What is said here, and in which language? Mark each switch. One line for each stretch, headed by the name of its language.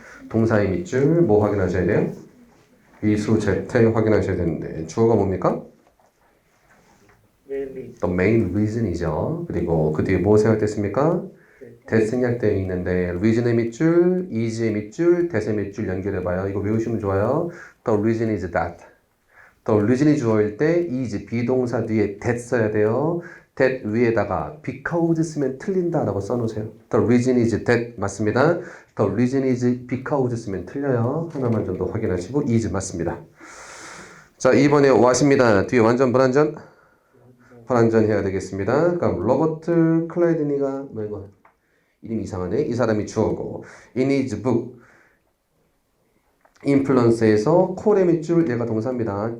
Korean: 동사의 밑줄 뭐 확인하셔야 돼요? 위수 재태 확인하셔야 되는데 주어가 뭡니까?
English: The main reason이죠.
Korean: 그리고 그 뒤에 뭐 생략됐습니까? that 생략되어 있는데 reason의 밑줄, is의 밑줄, that의 밑줄 연결해봐요. 이거 외우시면 좋아요.
English: The reason is that. The reason
Korean: 이 주어일 때 is 비동사 뒤에 that 써야 돼요. that 위에다가 because 쓰면 틀린다라고 써놓으세요.
English: The reason is that
Korean: 맞습니다.
English: The reason is because
Korean: 쓰면 틀려요. 하나만 좀 더 확인하시고 is 맞습니다. 자, 2번에 what입니다. 뒤에 완전 불완전? 불완전 해야 되겠습니다. 그럼 로버트 클라이드니가 뭐 이거 이름이 이상하네. 이 사람이 주어고
English: in his book
Korean: 인플루언스에서 콜의 밑줄 얘가 동사입니다.